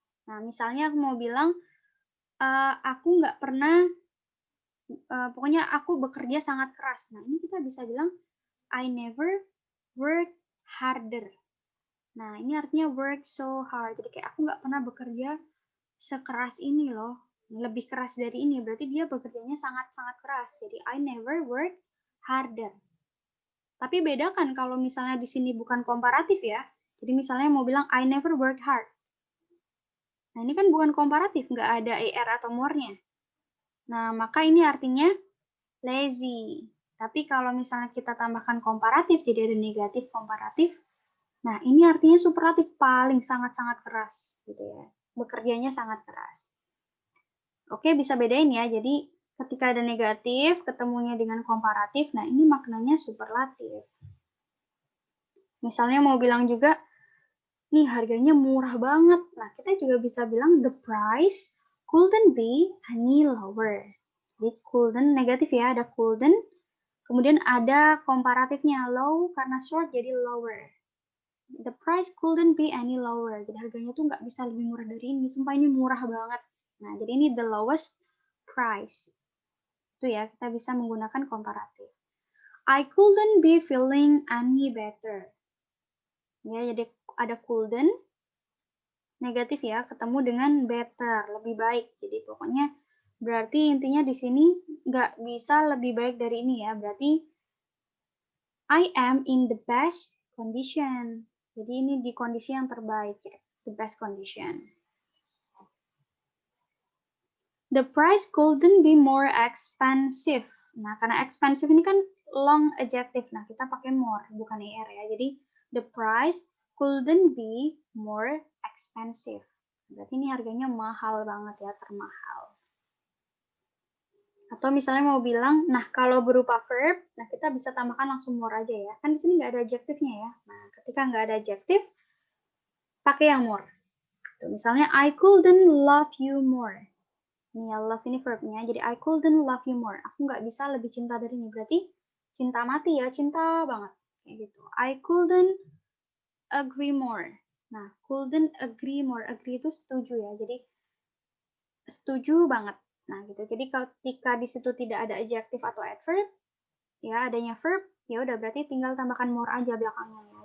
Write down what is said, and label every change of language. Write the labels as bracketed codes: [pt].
[id] Nah, misalnya aku mau bilang, aku nggak pernah, pokoknya aku bekerja sangat keras. Nah, ini kita bisa bilang, [en] I never work harder. [id] Nah, ini artinya work so hard. Jadi kayak aku nggak pernah bekerja sekeras ini loh. Lebih keras dari ini. Berarti dia bekerjanya sangat-sangat keras. Jadi [en] I never work harder. [id] Tapi bedakan kalau misalnya di sini bukan komparatif ya. Jadi misalnya mau bilang [en] I never work hard. [id] Nah, ini kan bukan komparatif. Nggak ada er atau more-nya. Nah, maka ini artinya lazy. Tapi kalau misalnya kita tambahkan komparatif, jadi ada negatif komparatif, nah, ini artinya superlatif paling sangat-sangat keras gitu ya. Bekerjanya sangat keras. Oke, bisa bedain ya. Jadi ketika ada negatif ketemunya dengan komparatif, nah ini maknanya superlatif. Misalnya mau bilang juga nih harganya murah banget. Nah, kita juga bisa bilang [en] the price couldn't be any lower. [id] Jadi couldn't negatif ya, ada couldn't. Kemudian ada komparatifnya low karena short jadi lower. [en] The price couldn't be any lower. [id] Jadi harganya tuh nggak bisa lebih murah dari ini. Sumpah ini murah banget. Nah, jadi ini [en] the lowest price. [id] Itu ya, kita bisa menggunakan komparatif. [en] I couldn't be feeling any better. [id] Ya, jadi ada couldn't, negatif ya, ketemu dengan better, lebih baik. Jadi pokoknya berarti intinya di sini nggak bisa lebih baik dari ini ya. Berarti [en] I am in the best condition. [id] Jadi ini di kondisi yang terbaik ya, the best condition. [en] The price couldn't be more expensive. [id] Nah, karena expensive ini kan long adjective. Nah, kita pakai more, bukan er ya. Jadi, [en] the price couldn't be more expensive. [id] Berarti ini harganya mahal banget ya, termahal. Atau misalnya mau bilang, nah kalau berupa verb, nah kita bisa tambahkan langsung more aja ya. Kan di sini nggak ada adjektifnya ya. Nah, ketika nggak ada adjektif, pakai yang more. Tuh, misalnya, [en] I couldn't love you more. [id] Ini ya, love ini verbnya. Jadi, [en] I couldn't love you more. [id] Aku nggak bisa lebih cinta dari ini. Berarti, cinta mati ya, cinta banget. Kayak gitu. [en] I couldn't agree more. [id] Nah, [en] couldn't agree more. [id] Agree itu setuju ya. Jadi, setuju banget. Nah, gitu. Jadi ketika di situ tidak ada adjektif atau adverb, ya adanya verb, ya udah berarti tinggal tambahkan more aja belakangnya ya.